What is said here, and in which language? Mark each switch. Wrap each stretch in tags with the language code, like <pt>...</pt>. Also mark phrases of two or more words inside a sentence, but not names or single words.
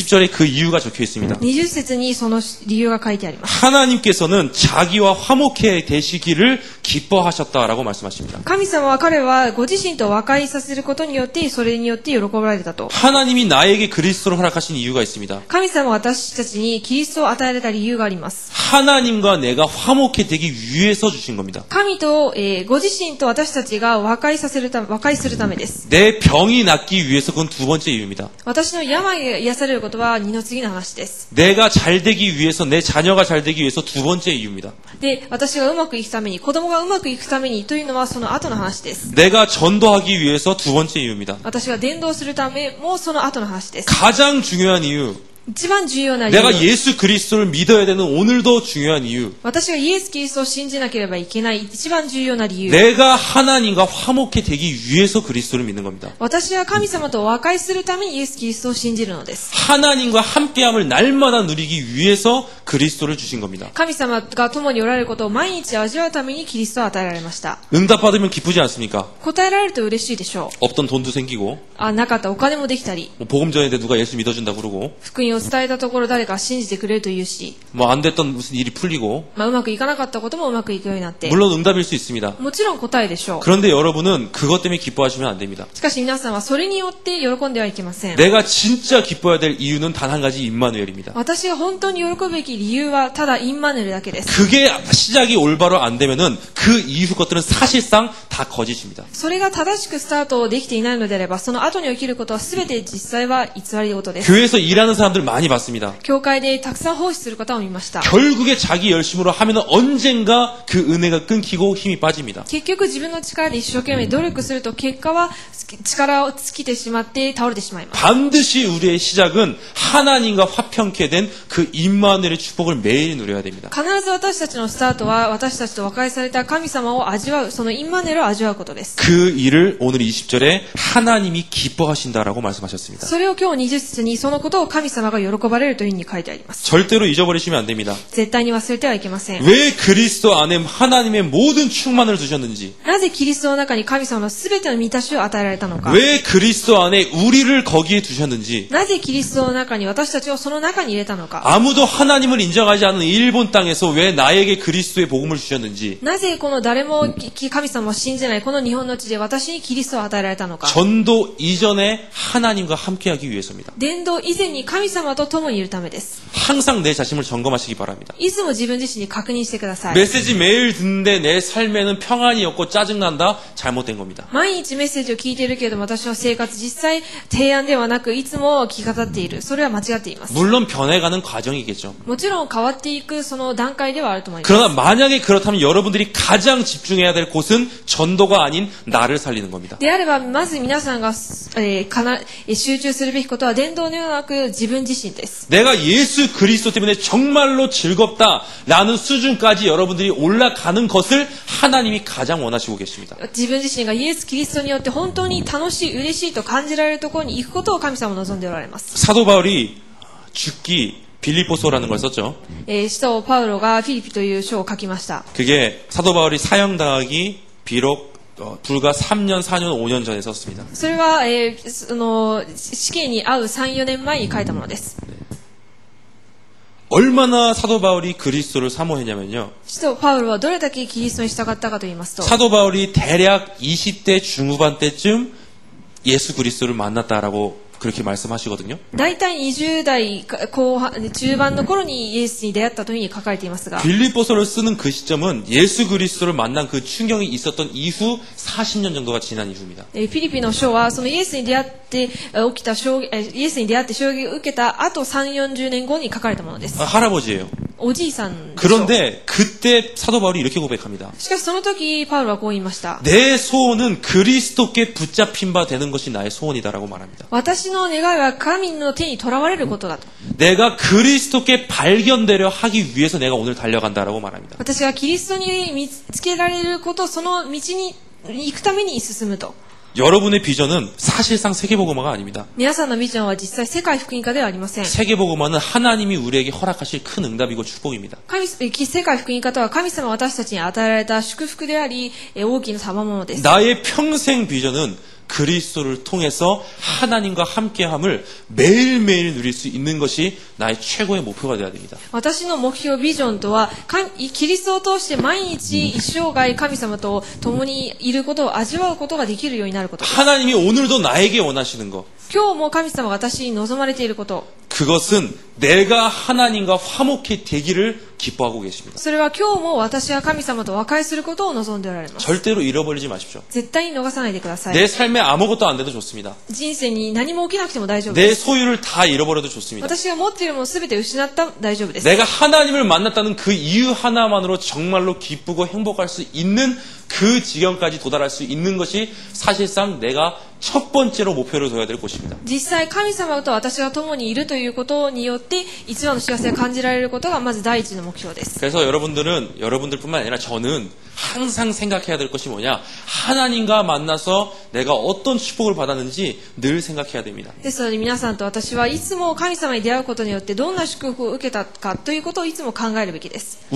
<ko>20절에 그 이유가 적혀 있습니다.</ko> <ja>20 節にその理由が書いてあります。</ja> <ko>하나님께서는 자기와 화목해 되시기를 기뻐하셨다라고 말씀하십니다.</ko> <ja>神様は彼はご自身と和解させることによってそれによって喜ばれたと。</ja> <ko>하나님이 나에게 그리스도를 허락하신 이유가 있습니다.</ko> <ja>神様は私たちにキリストを与えられた理由があります。</ja> <ko>하나님과 내가 화목해 되기 위해서 주신 겁니다.</ko> <ja>神と、ご自身と私たちが和解するためです。</ja> <ko>내 병이 낫기 위해서 그건 두 번째 이유입니다.</ko> <ja>私の病が癒されることは二の次の話です。</ja> <ko>내가 잘 되기 위해서 내 자녀가 잘 되기 위해서 두 번째 이유입니다.</ko> <ja>で、私がうまくいくために、子供がうまくいくためにというのはその後の話です。</ja> <ko>내가 전도하기 위해서 두 번째 이유입니다.</ko> <ja>私が伝道するためもその後の話です。</ja> <ko>가장 중요한 이유.</ko> <ja>一番重要な理</ja> <ko>내가</ko> <ja>由。</ja> <ko>예수 그리스도를 믿어야 되는 오늘도 중요한 이유.</ko> <ja>私がイエス・キリストを信じなければいけない一番重要な理由。</ja> <ko>내가 하나님과 화목해 되기 위해서 그리스도를 믿는 겁니다.</ko> <ja>私は神様と和解するためにイエス・キリストを信じるのです。</ja> <ko>하나님과 함께함을 날마다 누리기 위해서 그리스도를 주신 겁니다.</ko> <ja>神様が共におられることを毎日味わうためにキリストを与えられました。</ja> <ko>응답받으면 기쁘지 않습니까?</ko> <ja>答えられると嬉しいでしょう。</ja> <ko>없던 돈도 생기고</ko> <ja>なかったお金もできたり、</ja> <ko>뭐 복음 전했는데 누가 예수 믿어준다 그러고</ko> <ja>福音を伝えたところ誰か信じてくれるというし、</ja> <ko>뭐 안 됐던 무슨 일이 풀리고</ko> <ja>うまくいかなかったこともうまくいくようになって、</ja> <ko>물론 응답일 수 있습니다.</ko> <ja>もちろん答えでしょう。</ja> <ko>그런데 여러분은 그것 때문에 기뻐하시면 안 됩니다.</ko> <ja>しかし皆さんはそれによって喜んではいけません。</ja> <ko>내가 진짜 기뻐해야 될 이유는 단 한 가지 임마누엘입니다.</ko> <ja>私が本当に喜ぶべき理由はただインマヌエルだけです。</ja> <ko>그게 시작이 올바로 안 되면은 그 이후 것들은 사실상 다 거짓입니다.</ko> <ja>それが正しくスタートできていないのであれば、その後に起きることは全て実際は偽り事です。</ja> <ko>교회에서 일하는 사람들 많이 봤습니다.</ko> <ja>教会でたくさん奉仕する方を見ました。</ja> <ko>결국에 자기 열심으로 하면은 언젠가 그 은혜가 끊기고 힘이 빠집니다.</ko> <ja>結局自分の力で一生懸命努力すると結果は力を尽きてしまって倒れてしまいます。</ja> <ko>반드시 우리의 시작은 하나님과 화평케 된 그 임마누엘의 축복을 매일 누려야 됩니다.</ko> <ja>必ず私たちのスタートは私たちと和解された神様を味わう、そのインマヌエルを味わうことです。</ja> <ko>그 일을 오늘 20절에 하나님이 기뻐하신다라고 말씀하셨습니다.</ko> <ja>それを今日20節にそのことを神様がが喜ばれるというふうに書いてあります。</ja> <ko>절대로 잊어버리시면 안 됩니다.</ko> <ja>絶対に忘れてはいけません。</ja> <ko>왜 그리스도 안에 하나님의 모든 충만을 두셨는지,</ko> <ja>なぜキリストの中に神様のすべての満たしを与えられたのか。</ja> <ko>왜 그리스도 안에 우리를 거기에 두셨는지,</ko> <ja>なぜキリストの中に私たちをその中に入れたのか。</ja> <ko>아무도 하나님을 인정하지 않는 일본 땅에서 왜 나에게 그리스도의 복음을 주셨는지,</ko> <ja>なぜこの誰も神様を信じないこの日本の地で私にキリストを与えられたのか。</ja> <ko>전도 이전에 하나님과 함께하기 위해서입니다.</ko> <ja>伝道以前に神様と共にいるためです。</ja> <ko>항상 내 자신을 점검하시기 바랍니다.</ko> <ja>いつも自分自身に確認してください。</ja> <ko>메시지 매일 듣는데 내 삶에는 평안이 없고 짜증난다? 잘못된 겁니다.</ko> <ja>毎日メッセージを聞いているけれども私の生活実際提案ではなくいつも気が立っている。それは間違っています。</ja> <ko>물론 변해가는 과정이겠죠.</ko> <ja>もちろん変わっていくその段階ではあると思います。</ja> <ko>그러나 만약에 그렇다면 여러분들이 가장 집중해야 될 곳은 전도가 아닌 나를 살리는 겁니다.</ko> <ja>であればまず皆さんが、集中するべきことは伝道ではなく自分自身です。</ja> <ko>내가 예수 그리스도 때문에 정말로 즐겁다라는 수준까지 여러분들이 올라가는 것을 하나님이 가장 원하시고 계십니다.</ko> <ja>自分自身がイエス・キリストによって本当に楽しい、嬉しいと感じられるところに行くことを神様は望んでおられます。</ja> <ko>사도 바울이 죽기 빌립보서라는 걸 썼죠.</ko> <ja>使徒パウロがフィリピという書を書きました。</ja> <ko>그게 사도 바울이 사형당하기 비록 불과 3년, 4년, 5년 전에 썼습니다.</ko> <ja>それは、その死刑に遭う3、4年前に書いたものです。</ja> <ko>얼마나 사도 바울이 그리스도를 사모했냐면요.</ko> <ja>使徒パウロはどれだけキリストに従ったかと言いますと、</ja> <ko>사도 바울이 대략 20대 중후반 때쯤 예수 그리스도를 만났다라고 그렇게 말씀하시거든요.</ko> <ja>大体20代後半、中盤の頃にイエスに出会ったというふうに書かれていますが、</ja> <ko>빌립보서를 쓰는 그 시점은 예수 그리스도를 만난 그 충격이 있었던 이후 40년 정도가 지난 이후입니다.</ko> <ja>フィリピの書はそのイエスに出会って起きたイエスに出会って衝撃を受けた後3、40年後に書かれたものです。</ja> <ko>할아버지예요.</ko> <ja>おじいさんでしょう。</ja> <ko>그런데 그때 사도 바울이 이렇게 고백합니다.</ko> <ja>しかしその時パウロはこう言いました。</ja> <ko>내 소원은 그리스도께 붙잡힌 바 되는 것이 나의 소원이다라고 말합니다.</ko> <ja>私の願いは神の手にとらわれることだと。</ja> <ko>내가 그리스도께 발견되려 하기 위해서 내가 오늘 달려간다라고 말합니다.</ko> <ja>私がキリストに見つけられること、その道に行くために進むと。</ja> <ko>여러분의 비전은 사실상 세계복음화가 아닙니다.</ko> <ja>皆さんのビジョンは実際世界福音化ではありません。</ja> <ko>세계복음화는 하나님이 우리에게 허락하실 큰 응답이고 축복입니다.</ko> <ja>世界福音化とは神様が私たちに与えられた祝福であり、大きな賜物です。</ja> <ko>나의 평생 비전은 그리스도를 통해서 하나님과 함께함을 매일매일 누릴 수 있는 것이 나의 최고의 목표가 되어야 됩니다.</ko> <ja>私の目標ビジョンとはキリストを通して毎日一生涯神様と共にいることを味わうことができるようになることです。</ja> <ko>하나님이 오늘도 나에게 원하시는 것,</ko> <ja>今日も神様が私に望まれていること、</ja> <ko>그것은 내가 하나님과 화목히 되기를 기뻐하고 계십니다.</ko> <ja>それは今日も私は神様と和解することを望んでおられます。</ja> <ko>절대로 잃어버리지 마십시오.</ko> <ja>絶対に逃さないでください。</ja> <ko>내 삶에 아무것도 안 돼도 좋습니다.</ko> <ja>人生に何も起きなくても大丈夫</ja> <ko>내</ko> <ja>です。</ja> <ko>소유를 다 잃어버려도 좋습니다.</ko> <ja>私が持っているものすべて失ったら大丈夫です。</ja> <ko>내가 하나님을 만났다는 그 이유 하나만으로 정말로 기쁘고 행복할 수 있는 그 지경까지 도달할 수 있는 것이 사실상 내가 첫 번째로 목표를 둬야 될 곳입니다.</ko> <ja>実際神様と私が共にいるということによって一番の幸せを感じられることがまず第一の目標です。</ja> <ko>그래서 여러분들뿐만 아니라 저는 항상 생각해야 될 것이 뭐냐, 하나님과 만나서 내가 어떤 축복을 받았는지 늘 생각해야 됩니다.</ko> <ja>ですので皆さんと私はいつも神様に出会うことによってどんな祝福を受けたかということをいつも考えるべきです。</ja>